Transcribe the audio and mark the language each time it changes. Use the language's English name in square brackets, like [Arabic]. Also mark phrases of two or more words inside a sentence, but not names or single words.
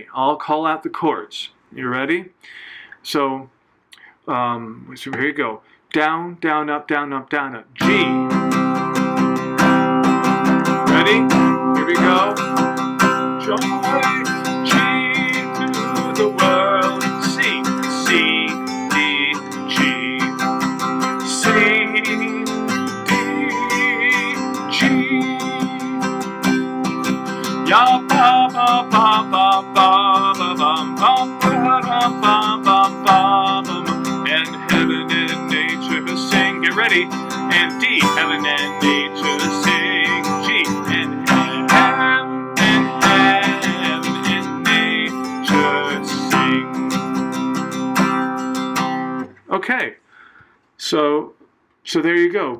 [English] I'll call out the chords. You ready? So here you go. Down, down, up, down, up, down, up. G. Ready? Here we go. Joy. The world, C, C, D, G, C, D, G, ya ba ba ba ba ba ba ba ba ba ba ba ba, and heaven and nature sing. Get ready, and D, heaven and nature sing. G, and okay, so there you go.